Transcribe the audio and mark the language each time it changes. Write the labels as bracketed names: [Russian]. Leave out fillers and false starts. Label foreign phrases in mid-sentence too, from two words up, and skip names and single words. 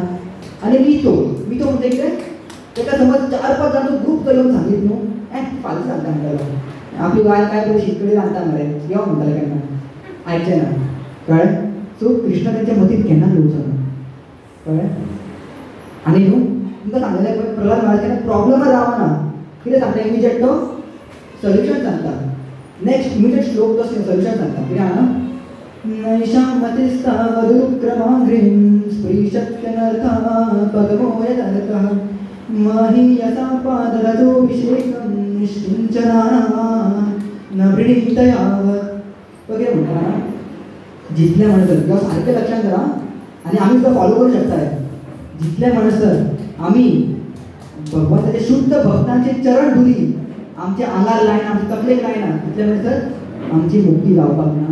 [Konkani] आनी मितो मितो म्हणजे कितें ताका समज 4-5 जाण ग्रूप तो येवन सांगीत न्हू फाल्यां सांगता म्हणटालो आपली बायल काय बरी शीतकडी रांदता मरे यो म्हणटाले केन्ना आयचें ना कळ्ळें. सो कृष्ण तेंच्या मतींत केन्नाच येवचो ना कळ्ळें. आनी न्हू तुमकां सांगलेलें पळय प्रल्हाद महाराज केन्ना प्रॉब्लमार रावना कितें सांगता इमिजिएट तो सोल्युशन सांगता [English] next immediate [Konkani] श्लोक तो सोल्युशन सांगता कितें हांगा [Sanskrit] नैषां मतिस्तावदुक्रमाघ्रिं स्पृशत्यनर्था पदमो यदर्थः महीयसा पादरजोऽभिषेकं निष्किञ्चनानां न वृणीतयावत् [Konkani] वगैरे म्हणटा जितले म्हणसर किंवा सारकें लक्षात करा आनी आमी सुद्दां फॉलो करूं शकता जितले म्हणसर आमी भगवंताचे शुद्ध भक्तांची चरण धुली आमच्या आंगार लायना आमच्या तकलेक लायना तितले म्हणसर आमची मुक्ती जावपाक ना.